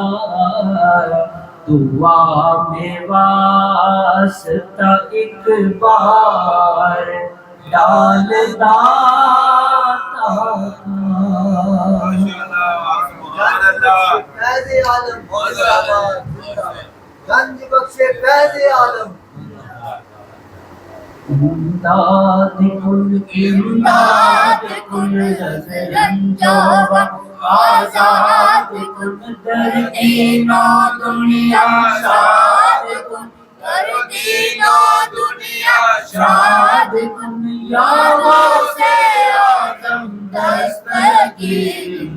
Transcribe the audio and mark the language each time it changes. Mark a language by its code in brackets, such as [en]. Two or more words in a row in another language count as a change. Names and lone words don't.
[ur] دعا میں واسطہ ایک بار ڈال داتا [fa] فیض عالم گنج بخش فیض عالم امداد کن رنجو آزاد کن در دین و دنیا شاد کن در دین و دنیا شاد کن یا غوث اعظم دستگیر